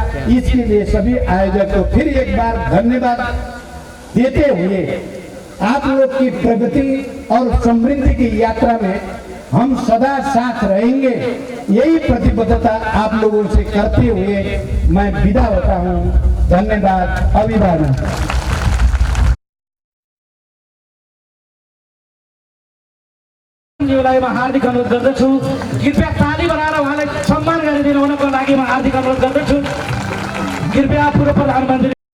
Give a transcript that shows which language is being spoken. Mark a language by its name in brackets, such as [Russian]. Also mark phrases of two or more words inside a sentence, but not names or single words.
[Hindi] इसके लिए सभी आयोजक को फिर एक बार धन्यवाद देते हुए आप लोग की प्रगति और समृद्धि की यात्रा में हम सदा साथ रहेंगे, यही प्रतिबद्धता आप लोगों से करते हुए मैं विदा होता हूँ। धन्यवाद, अभिवादन। [Nepali] हार्दिक अनुरोध गर्दछु, कृपया ताली बनाएर उहाँलाई सम्मान गरिदिनु हुनको लागि म हार्दिक अनुरोध गर्दछु। कृपया पूर्व प्रधानमन्त्री